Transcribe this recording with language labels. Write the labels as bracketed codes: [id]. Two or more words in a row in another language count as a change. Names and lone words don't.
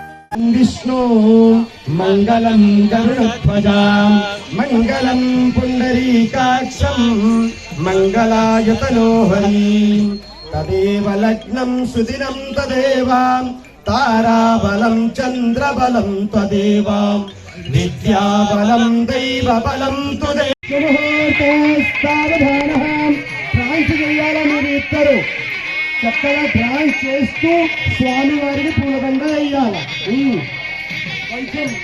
[sa] विष्णु मंगलम गरुड़ध्वजाम मंगलम पुंडरीकाक्षम मंगलायतनो हरि तदेव लग्नं सुदिनं तदेव ताराबलं चंद्रबलं तदेव विद्याबलं दैवबलं [te] तुदेव చక్కగా డ్రాయింగ్ చేస్తూ స్వామి వారికి పూలదండ వేయాలి. కొంచెం